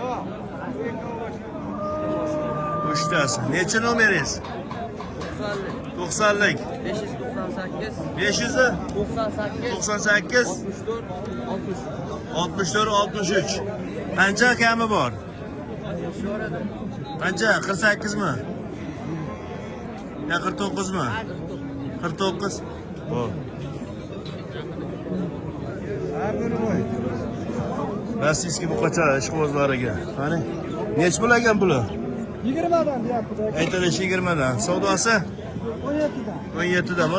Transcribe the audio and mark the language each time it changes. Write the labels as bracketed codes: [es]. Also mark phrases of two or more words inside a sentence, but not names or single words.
[uz] Uchtasi. Necha nomeringiz? 90lik. 598 500 98 98 64 60 64 63. Qancha kami bor? Qancha? 48 mi? Ya 49 mi? 49. Bo'l. Rossiyskiy buqacha ishqibozlariga. Qani? Nech bo'lagan bular? 20 dan deyapti. Aytilishi 20 dan. Savdosi 17 dan. 17 dan.